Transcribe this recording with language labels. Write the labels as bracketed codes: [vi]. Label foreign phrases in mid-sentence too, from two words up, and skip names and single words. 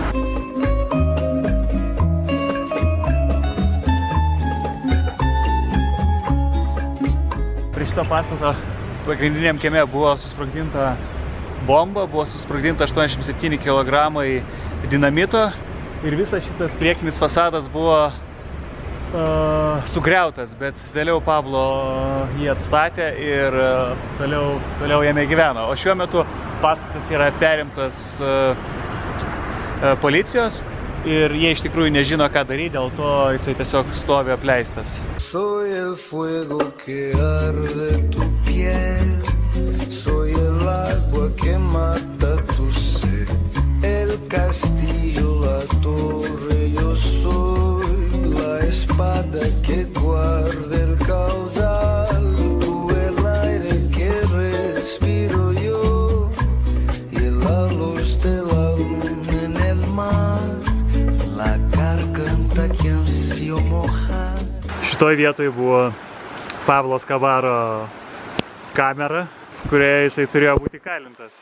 [lt] Prie šito pastato pagrindiniam kieme buvo susprogdinta bomba, buvo susprogdinta 87 kg dinamito ir visas šitas priekinis fasadas buvo sugriautas, bet vėliau Pablo jį atstatė ir toliau jame gyveno. O šiuo metu pastatas yra perimtas policijos ir jie iš tikrųjų nežino, ką daryti, dėl to jisai tiesiog stovi apleistas. [es] Soy el fuego que arde tu piel, soy el agua que mata tu sed, el castillo, la torre, yo soy la espada que guarda el caudal, tú el aire que respiro yo y la luz de la luna en el mar, la garganta que ansio mojar. [lt] Šitoj vietoj buvo Pablo Escobaro kamera, kurioje jisai turėjo būti kalintas.